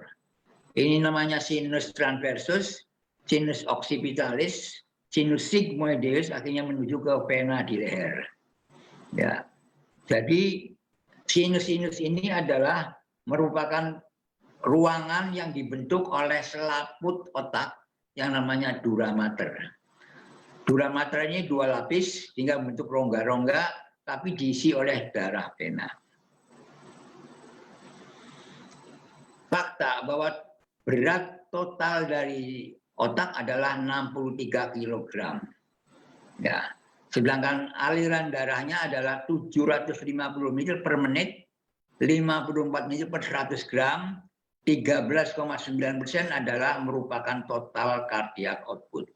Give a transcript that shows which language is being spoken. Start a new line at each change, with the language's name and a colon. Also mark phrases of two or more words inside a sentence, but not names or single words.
Indonesian: Ini namanya
Latin: sinus transversus, sinus occipitalis, sinus sigmoideus,
Indonesian: akhirnya menuju ke vena di leher. Ya, jadi sinus-sinus ini adalah merupakan ruangan yang dibentuk oleh selaput otak yang namanya
Latin: dura mater. Dura mater
Indonesian: ini 2 lapis sehingga membentuk rongga-rongga, tapi diisi oleh darah vena. Fakta bahwa berat total dari otak adalah 63 kg. Ya, sedangkan aliran darahnya adalah 750 ml per menit 54 ml per 100 gram, 13,9% adalah merupakan total
English: cardiac output.